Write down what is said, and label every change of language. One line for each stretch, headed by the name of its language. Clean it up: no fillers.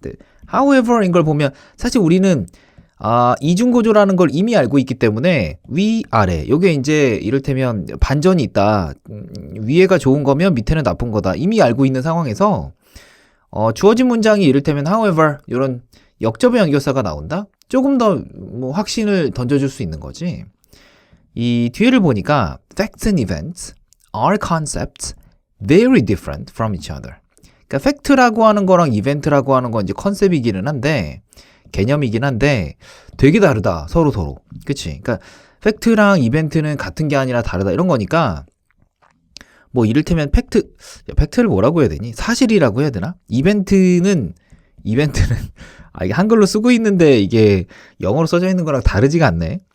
Korean: 근데 however인 걸 보면 사실 우리는 이중구조라는 걸 이미 알고 있기 때문에 위, 아래 요게 이제 이를테면 반전이 있다. 위에가 좋은 거면 밑에는 나쁜 거다. 이미 알고 있는 상황에서 주어진 문장이 이를테면 however 이런 역접의 연결사가 나온다? 조금 더 뭐 확신을 던져줄 수 있는 거지. 이 뒤에를 보니까
English: facts and events are concepts very different from each other.
Korean: 그러니까 팩트라고 하는 거랑 이벤트라고 하는 건 이제 컨셉이기는 한데 개념이긴 한데 되게 다르다 서로. 그치? 그러니까 팩트랑 이벤트는 같은 게 아니라 다르다 이런 거니까 뭐 이를테면 팩트를 뭐라고 해야 되니? 사실이라고 해야 되나? 이벤트는 이게 한글로 쓰고 있는데 이게 영어로 써져 있는 거랑 다르지가 않네.